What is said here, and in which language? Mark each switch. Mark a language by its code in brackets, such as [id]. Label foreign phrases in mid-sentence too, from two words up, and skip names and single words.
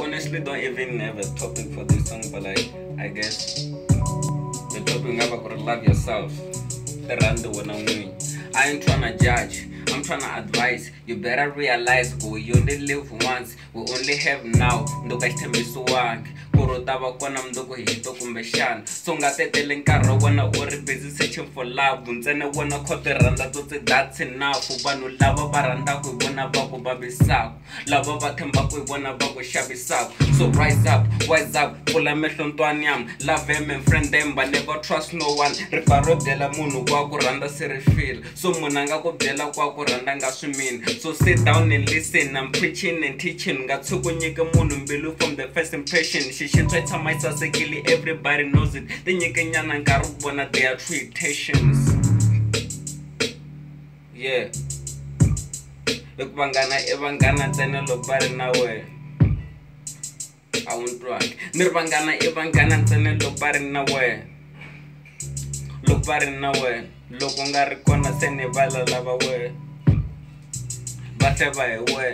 [en] actually don't even have a topic for this song, but like, I guess the topic never love yourself. I ain't tryna judge, I'm tryna advise. You better realize you only live once, we only have now. [ts] Ndoka xithembisiwangi ku ri u ta va kona mundzuku hi to kumbexana, so nga teteli nkarhi wa wena u ri [en] busy searching for love. [ts] Ntsena wena kho ti rhandza tsotsi, [en] that's enough. [ts] Vanhu lava va rhandzaka hi vona va ku vavisaka, lava va tshembaka hi vona va ku xavisaka. [en] So rise up, wise up, [ts] pfula mehlo ntwani yam, [en] love them and friend them, but never trust no one. [ts] Rifa ro byela munhu kwa ku rhandza se ri file, so munhu a nga ku byela kwa ku rhandza nga swi mini. [en] So sit down and listen, I'm preaching and teaching. [ts] Nga tshuku nyike munhu mbilu [en] from the first impression. [ts] Xixintswa yi tshama yi sasekile, [en] everybody knows it. [ts] Ti nyike nyana nkarhi ku vona [en] their true intentions. Yeah, [ts] loko vanghana i vanghana ntsena loko va ri na wena. A wu ntwangi ni ri vanghana i vanghana ntsena loko va ri na wena. Loko va ri na wena, loko nga ri kona se ni vala lava wena va hleva hi wena.